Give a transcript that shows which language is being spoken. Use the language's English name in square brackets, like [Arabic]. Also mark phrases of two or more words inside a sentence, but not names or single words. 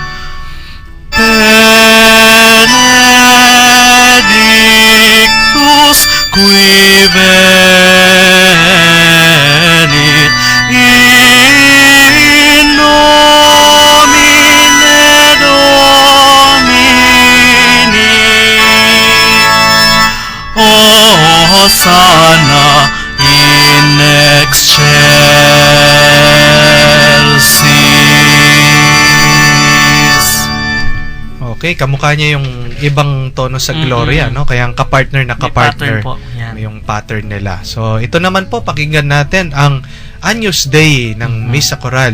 [Latin] Benedictus qui venit in nomine Domini. Hosanna in excelsis. [Filipino] Okay, kamukha niya yung ibang tono sa Gloria, no? Kaya ang kapartner na May kapartner, pattern po. Yan. yung pattern nila. So, ito naman po, pakinggan natin ang Agnus Dei ng Misa Coral.